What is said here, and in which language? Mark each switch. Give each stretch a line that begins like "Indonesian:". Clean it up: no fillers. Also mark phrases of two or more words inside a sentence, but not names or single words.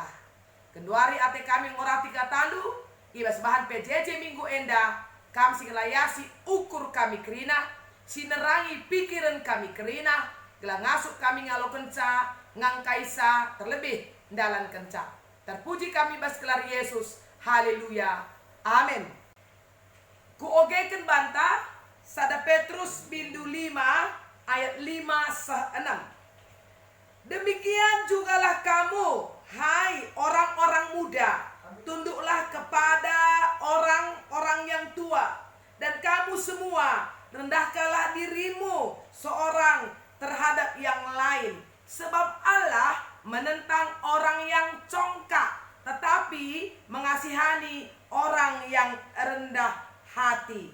Batak Karo: Kenduari ate kami ngorati katandu, ibas bahan PJJ minggu enda, kami si ngelayasi ukur kami kerina, si nerangi pikiran kami kerina, gelang ngasuk kami ngalo kenca, ngangkaisa terlebih dalan kenca. Terpuji kami bas gelar Yesus, haleluya, amin. Kuogeken banta, sada Petrus bindu 5 ayat 5 6.
Indonesian: Demikian jugalah kamu, hai orang-orang muda, tunduklah kepada orang-orang yang tua, dan kamu semua rendahkanlah dirimu seorang terhadap yang lain, sebab Allah menentang orang yang congkak, tetapi mengasihani orang yang rendah hati.